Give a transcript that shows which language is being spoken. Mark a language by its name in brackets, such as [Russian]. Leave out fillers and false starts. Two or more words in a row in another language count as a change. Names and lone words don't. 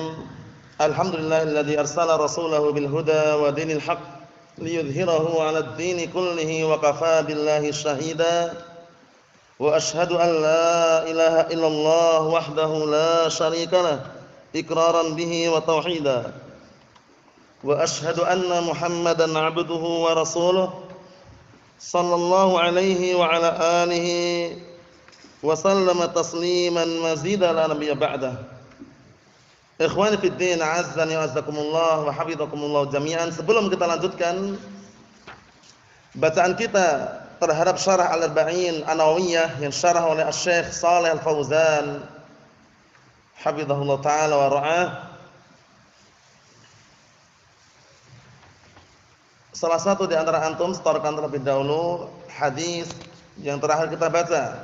[Arabic] الحمد لله الذي أرسل رسوله بالهدى ودين الحق ليظهره على الدين كله وكفى بالله شهيدا وأشهد أن لا إله إلا الله وحده لا شريك له إقرارا به وتوحيدا وأشهد أن محمدا عبده ورسوله صلى الله عليه وعلى آله وسلم تسليما مزيدا لا نبي بعده. إخواني في الدين, أعزني وأعزكم الله وحفظكم الله جميعا. [Indonesian] Sebelum kita lanjutkan bacaan kita terhadap syarah Al-Arba'in An-Nawawiyah yang syarah oleh Asy-Syaikh Shalih Al-Fauzan [Arabic] حفظه الله تعالى ورعاه. [Indonesian] Salah satu di antara antum setorkan terlebih dahulu hadis yang terakhir kita baca.